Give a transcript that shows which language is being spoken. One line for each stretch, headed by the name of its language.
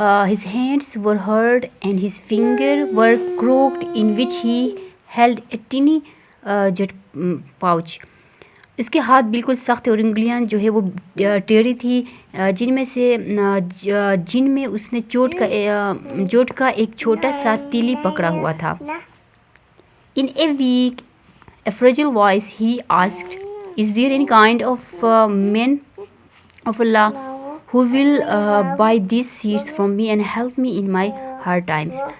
English: His hands were hard and his fingers were crooked in which he held a tiny jet pouch.
Urdu: اس کے ہاتھ بالکل سخت اور انگلیاں جو ہے وہ ٹیڑھی تھی جن میں اس نے جوٹ کا ایک چھوٹا سا تیلی پکڑا ہوا تھا.
English: In a weak, a fragile voice he asked, "Is there any kind of man of Allah who will buy these seeds from me and help me in my hard times?"